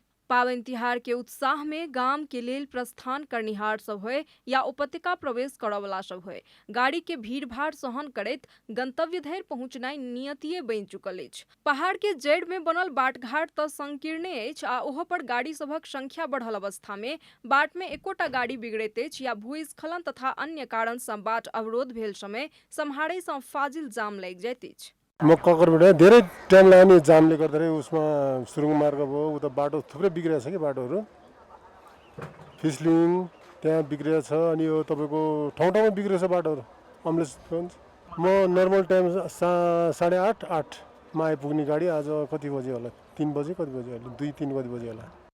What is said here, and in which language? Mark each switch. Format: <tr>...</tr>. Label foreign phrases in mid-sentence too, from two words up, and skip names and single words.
<mai>पावन तिहार के उत्साह में गाम के लेल प्रस्थान करनिहार सब होय या उपत्यका प्रवेश करऽ वाला सब होय, गाड़ी के भीड़भाड़ सहन करैत गंतव्य धरि पहुंचनाइ नियतिये बनि चुकल अछि। पहाड़ के जड़ि में बनल बाटघाट तऽ संकीर्णे अछि आ ओहो पर गाड़ी सभक संख्या बढ़ल अवस्था में बाट में एकोटा गाड़ी बिगड़ैत अछि या भूस्खलन तथा अन्य कारण सँ बाट अवरोध भेल समय सम्हारै सँ फाजिल जाम लागि जाइत अछि।</mai> <ne>म ककरबाट धेरै टाइम लाग्ने जामले गर्दाखेरि उसमा सुरुङ मार्ग भयो, उता बाटो थुप्रै बिग्रेको छ कि बाटोहरू फिसलिङ त्यहाँ बिग्रेको छ। अनि यो तपाईँको ठाउँ ठाउँमा बिग्रेको छ बाटोहरू। अम्बुलेन्स म</ne> <en>normal time</en> <ne>8:30 8मा आइपुग्ने गाडी आज कति बजे होला, 3 बजे कति बजे होला, 2-3 बजे होला।</ne>